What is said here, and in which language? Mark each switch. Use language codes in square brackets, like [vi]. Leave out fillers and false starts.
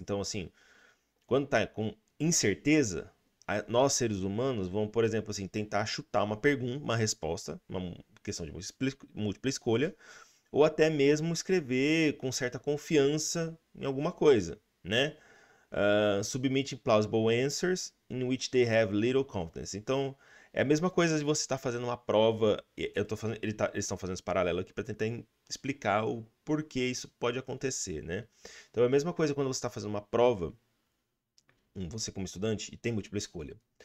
[pt] Então, assim, quando tá com incerteza, nós seres humanos vamos, por exemplo, assim, tentar chutar uma pergunta, uma resposta, uma questão de múltipla escolha, ou até mesmo escrever com certa confiança em alguma coisa, né? [en] Submitting plausible answers in which they have little confidence. [pt] Então, é a mesma coisa de você estar fazendo uma prova. Eles estão fazendo esse paralelo aqui para tentar explicar o porquê isso pode acontecer, né? Então, é a mesma coisa quando você está fazendo uma prova, você como estudante, e tem múltipla escolha.